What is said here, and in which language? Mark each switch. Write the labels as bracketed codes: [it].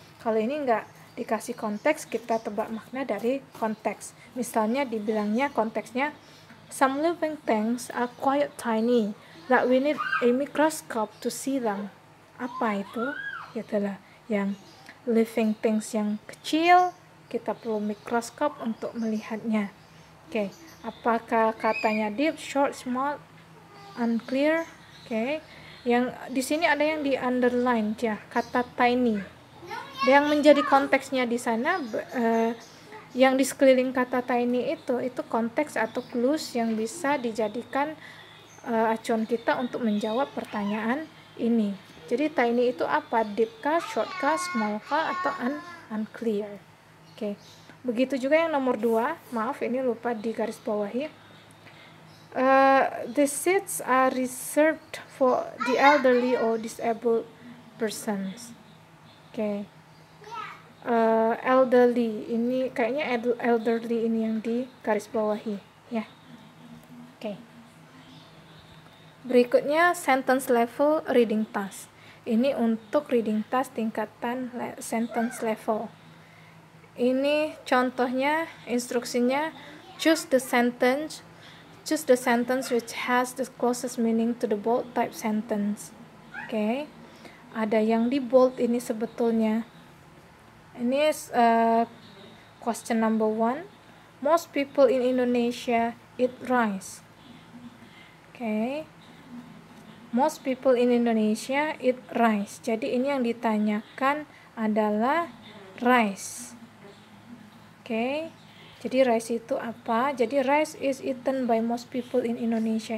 [id] Kalau ini enggak dikasih konteks, kita tebak makna dari konteks. Misalnya dibilangnya konteksnya [en] some living things are quite tiny that we need a microscope to see them. [id] Apa itu? Itulah yang [en] living things [id] yang kecil, kita perlu mikroskop untuk melihatnya. Oke, apakah katanya deep, short, small, unclear? Oke, yang di sini ada yang di underline ya, kata tiny. Yang menjadi konteksnya di sana yang di sekeliling kata tiny itu konteks atau clues yang bisa dijadikan acuan kita untuk menjawab pertanyaan ini. Jadi tiny itu apa? Deep kah, short kah, small kah, atau unclear. Oke. Begitu juga yang nomor 2, maaf ini lupa di garis bawahi. [en] The seats are reserved for the elderly or disabled persons. [id] Oke. Elderly ini kayaknya elderly ini yang di garis bawahi ya. Oke. Berikutnya [en] sentence level reading task. [id] Ini untuk reading task tingkatan sentence level. Ini contohnya, instruksinya, [en] choose the sentence which has the closest meaning to the bold type sentence. [id] Oke. Ada yang di bold ini sebetulnya. Ini question number 1. [en] Most people in Indonesia eat rice. Okay. Most people in Indonesia eat rice. [id] Jadi ini yang ditanyakan adalah rice. [en] Okay. [id] Jadi rice itu apa? [en] Jadi rice is eaten by most people in Indonesia.